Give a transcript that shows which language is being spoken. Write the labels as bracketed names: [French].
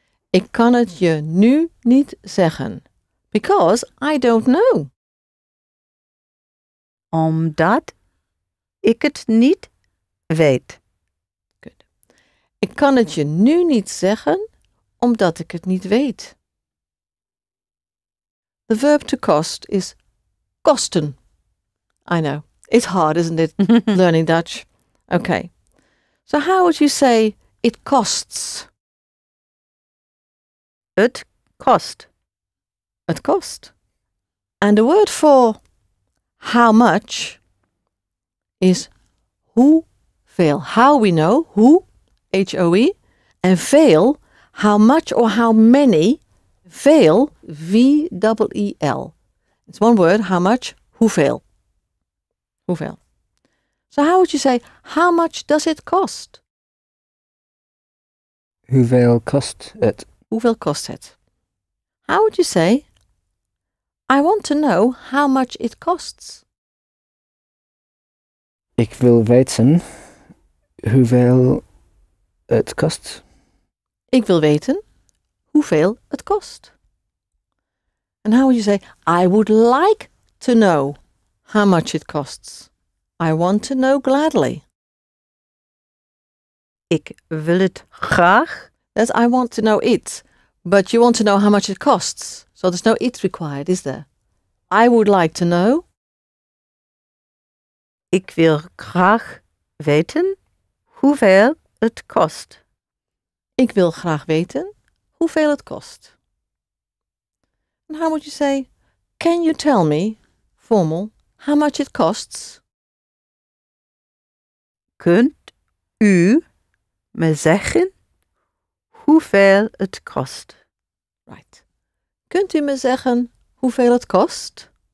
[Dutch] Ik kan het je nu niet zeggen. [English] Because I don't know. [Dutch] Omdat ik het niet weet. [English] Good. [Dutch] Ik kan het je nu niet zeggen, omdat ik het niet weet. [English] The verb to cost is kosten. I know. It's hard, isn't it, learning Dutch? Okay. So how would you say it costs? [Dutch] Het kost. [English] It cost. And the word for how much is hoeveel. How we know, hoe, H-O-E, and veel, how much or how many, veel, V-E-E-L. It's one word, how much, hoeveel. Hoeveel. So how would you say, how much does it cost? [Dutch] Hoeveel kost het? Hoeveel kost het? [English] How would you say, I want to know how much it costs? [Dutch] Ik wil weten hoeveel het kost. Ik wil weten hoeveel het kost. [English] And how would you say, I would like to know how much it costs. I want to know gladly. [Dutch] Ik wil het graag. [English] That's I want to know it, but you want to know how much it costs. So there's no it required, is there? I would like to know. [Dutch] Ik wil graag weten hoeveel het kost. Ik wil graag weten hoeveel het kost. [English] And how would you say, can you tell me, formal, how much it costs? [Dutch] Kunt u me zeggen hoeveel het kost? [English] Right. [Dutch] Kunt u me zeggen hoeveel het kost?